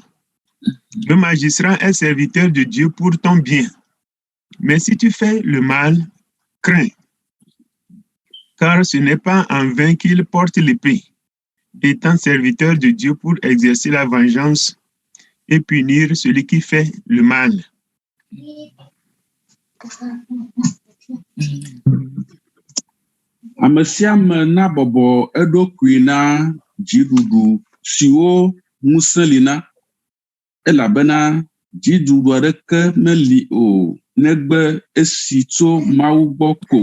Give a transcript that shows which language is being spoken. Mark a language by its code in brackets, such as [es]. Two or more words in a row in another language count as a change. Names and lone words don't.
[fr] Le magistrat est serviteur de Dieu pour ton bien. Mais si tu fais le mal, crains. Car ce n'est pas en vain qu'il porte l'épée, étant serviteur de Dieu pour exercer la vengeance et punir celui qui fait le mal. [ee] Ame sia ame na bɔbɔ eɖokui na dziɖuɖu siwo ŋusẽ li na, elabena dziɖuɖu aɖeke meli o negbe esi tso Mawu gbɔ ko.